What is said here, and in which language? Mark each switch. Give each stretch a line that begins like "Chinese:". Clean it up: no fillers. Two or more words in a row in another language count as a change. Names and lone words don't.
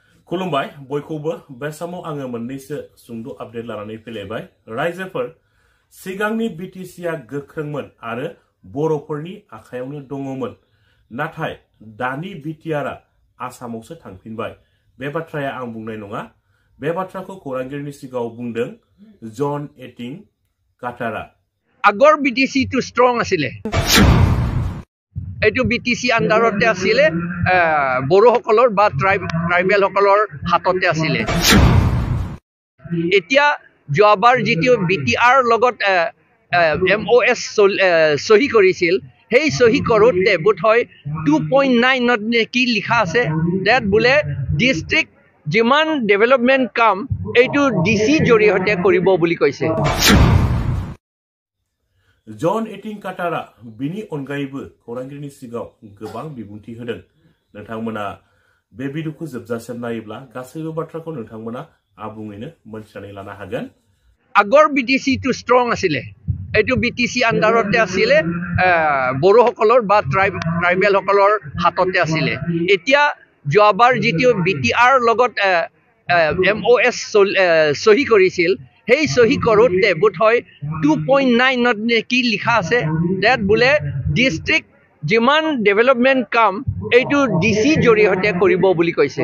Bodo: खुलुमबाय बयखौबो बे समाव आङो मोननैसो सुंद' आपडेट लानानै फैलायबाय रायजोफोर सिगांनि बिटिसिआ गोख्रोंमोन आरो बर'फोरनि आखायावनो दङमोन नाथाय दानि बिटिआरआ आसामावसो थांफिनबाय बे बाथ्राया आं बुंनाय नङा बे बाथ्राखौ खौरांगिरिनि सिगाङाव बुंदों जन एटिं काटारा
Assamese: আগৰ বিটিসি
English: too strong
Assamese: আছিল এটো বিটিসি আন্ডাৰতে আছিল বড়োসকলৰ বা ট্ৰাইবেল সকলৰ হাততে আছিল এতিয়া যোৱাবাৰ যেটো বিটিআৰ লগত এমওএস সহি কৰিছিল সেই সহি কৰোতে বোধহয় 2.9 নত কি লিখা আছে দ্যাট বুলে ডিস্ট্ৰিক্ট যিমান ডেভেলপমেন্ট কাম এইটো ডিসি জৰিয়তে কৰিব বুলি কৈছে
Bodo: जन एटिं काटारा बिनि अनगायैबो खौरांगिरिनि सिगाङाव गोबां बिबुंथि होदों नोंथांमोना बे भिडिअखौ जोबजासिम नायोब्ला गासैबो बाथ्राखौ नोंथांमोना आबुङैनो मोनथिनानै लानो हागोन
Assamese: আগৰ বিটিসি
English: too strong
Assamese: আছিল এটো বিটিসি আন্ডাৰতে আছিল বড়োসকলৰ বা ট্ৰাইবেল সকলৰ হাততে আছিল এতিয়া যোৱাবাৰ যেটো বিটিআৰ লগত এমওএস সহি কৰিছিল সেই সহি কৰোতে বোধহয় 2.9 নত কি লিখা আছে দ্যাট বুলে ডিস্ট্ৰিক্ট যিমান ডেভেলপমেন্ট কাম এইটো ডিসি জৰিয়তে কৰিব বুলি কৈছে